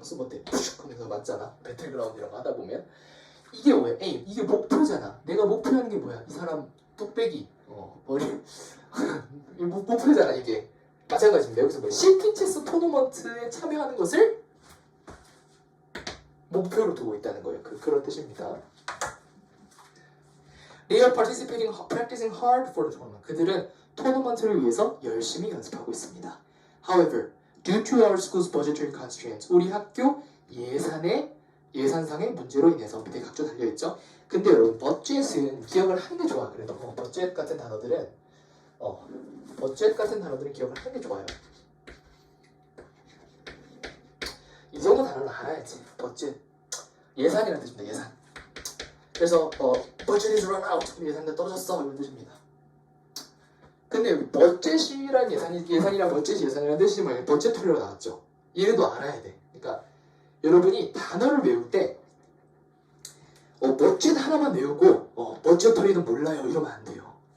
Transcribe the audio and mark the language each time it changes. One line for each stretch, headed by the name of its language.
Korean: 스모트 푸슉 하면서 맞잖아. 배틀그라운드 이런 거 하다 보면 이게 뭐야? 에임. 이게 목표잖아. 내가 목표하는 게 뭐야? 이 사람 뚝배기 머리 목표잖아 이게. 마찬가지입니다. 여기서 시티 체스 토너먼트에 참여하는 것을 목표로 두고 있다는 거예요. 그런 뜻입니다.
English: They are practicing hard for the tournament.
Korean: 그들은 토너먼트를 위해서 열심히 연습하고 있습니다.
English: However, due to our school's budgetary constraints,
Korean: 우리 학교 예산상의 문제로 인해서 밑에 각조 달려있죠. 근데 여러분, budget은 기억을 하는 게 좋아. 그래도 budget 같은 단어들은 기억을 하는 게 좋아요. 이 정도 단어는 알아야지. budget 예산이라는 뜻입니다. 예산.
English: 그래서 budget is run out.
Korean: 예산이 떨어졌어. 이런 뜻입니다. 근데 여기 budget이란 예산이란 예산이란 뜻이 뭐예요? budgetary 나왔죠. 얘도 알아야 돼. 그러니까 여러분이 단어를 외울 때 budget 하나만 외우고 budgetary는 몰라요. 이러면 안 돼요.